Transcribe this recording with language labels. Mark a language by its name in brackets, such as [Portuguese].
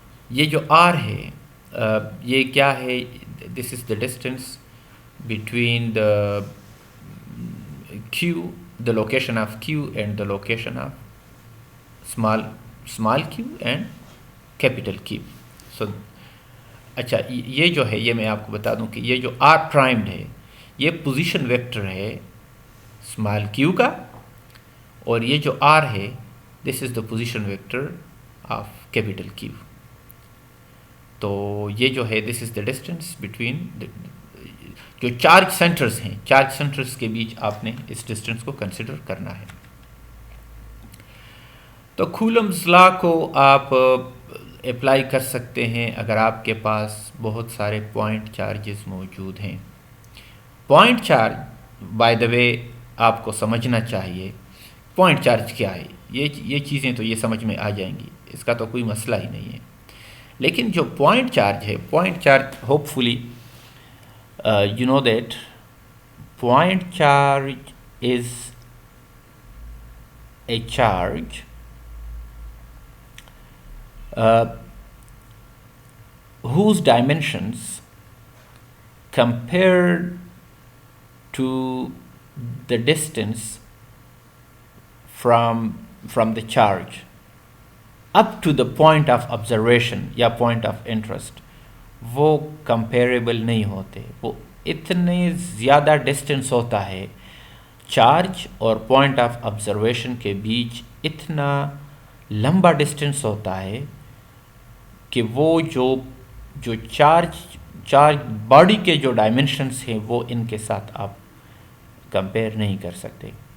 [Urdu] یہ جو r ہے یہ کیا ہے؟ [English] This is the distance between the q, the location of q and the location of small q and capital Q. [Urdu] So اچھا یہ جو ہے، یہ میں آپ کو بتا دوں کہ یہ جو r پرائمڈ ہے یہ پوزیشن ویکٹر ہے اسمال q کا، اور یہ جو r ہے [English] This is the position vector of capital Q. [Urdu] تو یہ جو ہے [English] this is the distance between [Urdu] جو چارج سینٹرز ہیں، چارج سینٹرز کے بیچ آپ نے اس ڈسٹینس کو کنسیڈر کرنا ہے. تو کولمز لا کو آپ اپلائی کر سکتے ہیں اگر آپ کے پاس بہت سارے پوائنٹ چارجز موجود ہیں. پوائنٹ چارج [English] by the way [Urdu] آپ کو سمجھنا چاہیے پوائنٹ چارج کیا ہے. یہ چیزیں تو یہ سمجھ میں آ جائیں گی، اس کا تو کوئی مسئلہ ہی نہیں ہے. لیکن جو [English] point charge ہے، point charge hopefully you know that point charge is a charge whose dimensions compared to the distance from the charge up to the point of observation یا point of interest [Urdu] وہ comparable نہیں ہوتے. وہ اتنے زیادہ distance ہوتا ہے charge اور پوائنٹ آف آبزرویشن کے بیچ، اتنا لمبا ڈسٹینس ہوتا ہے کہ وہ جو چارج باڈی کے جو ڈائمنشنس ہیں وہ ان کے ساتھ آپ کمپیئر نہیں کر سکتے.